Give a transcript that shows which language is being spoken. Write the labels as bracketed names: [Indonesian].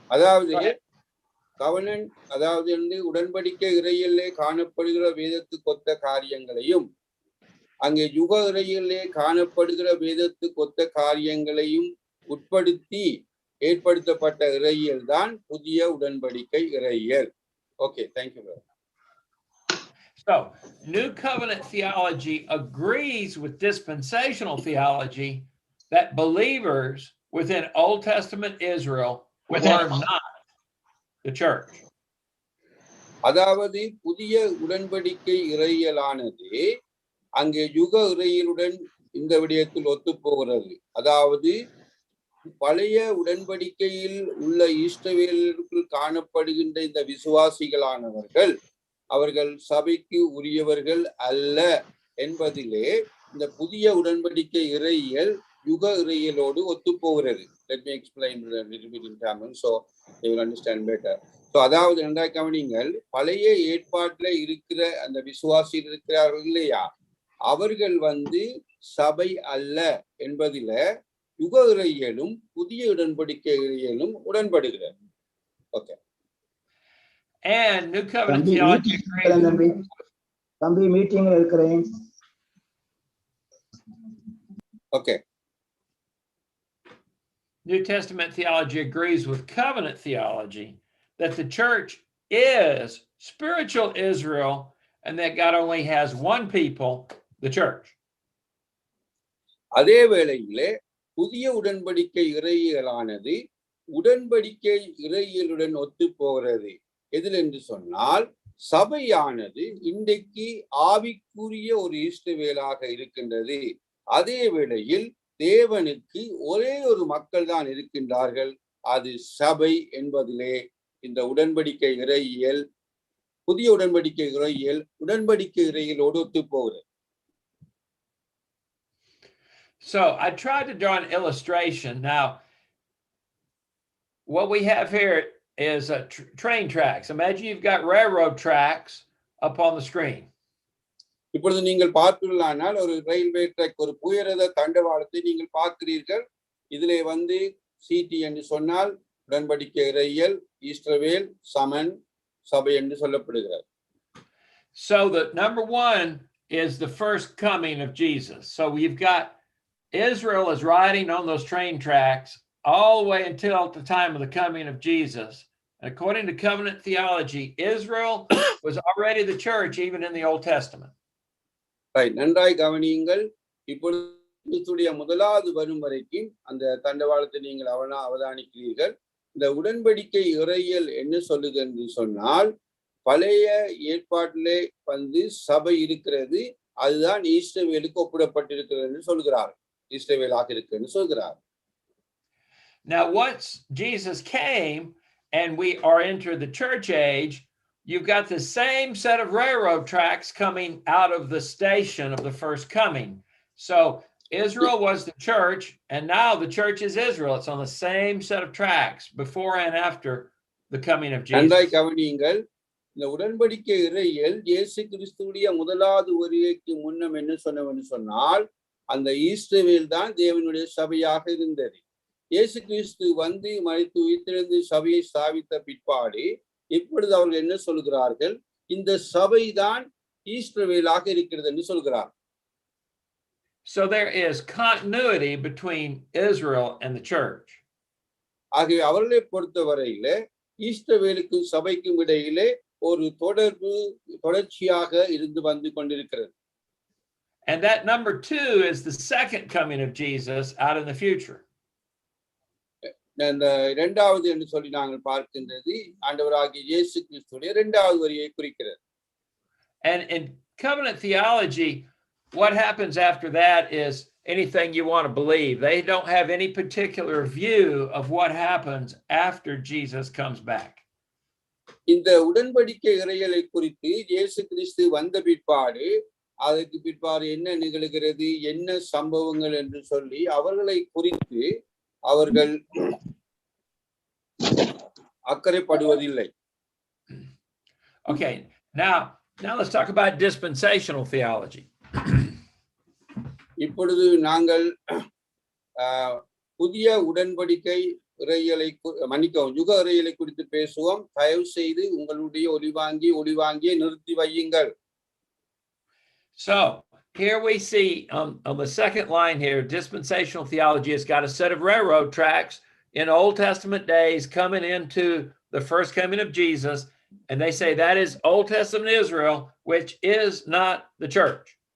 [Tamil] அதாவது கவனன், அதாவது உடன்படிக்கை இறையிலே காணப்படுகிற வேதத்துக்கு ஒத்த காரியங்களையும் அங்கே யுக இறையிலே காணப்படுகிற வேதத்துக்கு ஒத்த காரியங்களையும் உட்படுத்தி ஏற்படுத்தப்பட்ட இறையியல் தான் புதிய உடன்படிக்கை இறையியல். [English] Okay, thank you. So, New Covenant theology agrees with dispensational theology that believers within Old Testament Israel were not the church. [Tamil] அதாவது புதிய உடன்படிக்கை இறையியலானது அங்கே யுக இறையிலுடன் இந்த விடயத்தில் ஒத்துப்போகிறது. அதாவது பழைய உடன்படிக்கையில் உள்ள இஸ்ரவேலருக்குள் காணப்படுகின்ற இந்த விசுவாசிகளானவர்கள் அவர்கள் சபைக்கு உரியவர்கள் அல்ல என்பதிலே இந்த புதிய உடன்படிக்கை இறையியல் யுக இறையியலோடு ஒத்துப்போகிறது. [English] Let me explain a little bit in Tamil so you will understand better. [Tamil] So அதாவது நன்றாக கவனிங்கள், பழைய ஏற்பாட்டில் இருக்கிற அந்த விசுவாசிகள் இருக்கிறார்கள் இல்லையா, அவர்கள் சபை அல்ல என்பதில யுக இறையியலும் புதிய உடன்படிக்கை இறையியலும் உடன்படுகிறது. [English] Okay. And New Covenant theology [Tamil] தம்பி மீட்டிங்ல இருக்கிறேன். [English] Okay. New Testament theology agrees with covenant theology that the church is spiritual Israel and that God only has one people, the church. [Tamil] அதே வேளையிலே புதிய உடன்படிக்கை இறையியலானது உடன்படிக்கை இறையியலுடன் ஒத்து போகிறது. எதில் என்று சொன்னால் சபையானது இன்றைக்கு ஆவிக்குரிய ஒரு இஸ்ரவேலாக இருக்கின்றது. அதே வேளையில் தேவனுக்கு ஒரே ஒரு மக்கள் தான் இருக்கின்றார்கள், அது சபை என்பதிலே இந்த உடன்படிக்கை இறையியல் புதிய உடன்படிக்கை இறையியல் உடன்படிக்கை இறையியலோடு ஒத்து போகிறது. [English] So I tried to draw an illustration. Now, what we have here is a train tracks. Imagine you've got railroad tracks up on the screen. [Tamil] இப்பொழுது நீங்கள் பார்ப்பீர்களானால் ஒரு ரயில்வே ட்ராக், ஒரு புயரத தண்டவாளத்தை நீங்கள் பார்க்கிறீர்கள். இதிலே சிடி என்று சொன்னால் உடன்படிக்கை இறையியல், இஸ்ரவேல், சமன், சபை என்று சொல்லப்படுகிறது. [English] So the number one is the first coming of Jesus. So we've got Israel is riding on those train tracks all the way until the time of the coming of Jesus. And according to covenant theology, Israel was already the church even in the Old Testament. [Tamil] Right. நன்றாய் கவனியுங்கள். இப்பொழுது முதலாவது வரும் வரைக்கும் அந்த தண்டவாளத்தை நீங்கள் அவதானிக்கிறீர்கள். இந்த உடன்படிக்கை இறையியல் என்ன சொல்லுது என்று சொன்னால் பழைய ஏற்பாட்டிலே சபை இருக்கிறது, அதுதான் இஸ்ரவேலுக்கு ஒப்பிடப்பட்டிருக்கிறது என்று சொல்கிறார். இஸ்ரவேலாக இருக்கிறது சொல்கிறார். [English] Now once Jesus came and we are entered the church age, you've got the same set of railroad tracks coming out of the station of the first coming. So Israel was the church, and now the church is Israel. It's on the same set of tracks before and after the coming of Jesus. [Tamil] நன்றாய் கவனியுங்கள். இந்த உடன்படிக்கை இறையியல் இயேசு கிறிஸ்துவுடைய முதலாவது வருகைக்கு முன்னம் என்ன சொன்னால் அந்த இஸ்ரவேல் தான் தேவனுடைய சபையாக இருந்தது. இயேசு கிறிஸ்து மரித்து உயிர்த்தெழுந்து சபையை ஸ்தாபித்த பிற்பாடு இப்பொழுது அவர்கள் என்ன சொல்கிறார்கள், இந்த சபைதான் இஸ்ரவேலாக இருக்கிறது என்று சொல்கிறார். [English] So there is continuity between Israel and the church. [Tamil] ஆகவே அவர்களை பொறுத்தவரையில இஸ்ரவேலுக்கும் சபைக்கும் இடையிலே ஒரு தொடர்ச்சியாக இருந்து கொண்டிருக்கிறது. [English] And that number two is the second coming of Jesus out in the future. [Tamil] இந்த இரண்டாவது என்று சொல்லி நாங்கள் பார்க்கின்றது ஆண்டவராகிய இயேசு கிறிஸ்துவின் இரண்டாவது வருகையை குறிக்கிறது. [English] And in covenant theology, what happens after that is anything you want to believe. They don't have any particular view of what happens after Jesus comes back. [Tamil] இந்த உடன்படிக்கை இறையியலை குறித்து இயேசு கிறிஸ்து வந்த பிற்பாடு அதற்கு பிற்பாடு என்ன நிகழ்கிறது, என்ன சம்பவங்கள் என்று சொல்லி அவர்களை குறித்து அவர்கள் அக்கறைப்படுவதில்லை. [English] Okay, now let's talk about dispensational theology. [Tamil] இப்பொழுது நாங்கள் புதிய உடன்படிக்கை இறையியலை யுக இறையியலை குறித்து பேசுவோம். தயவு செய்து உங்களுடைய ஒளிவாங்கியை நிறுத்தி வையுங்கள். [English] So here we see on the second line here, dispensational theology has got a set of railroad tracks in Old Testament days coming into the first coming of Jesus. And they say that is Old Testament Israel, which is not the church.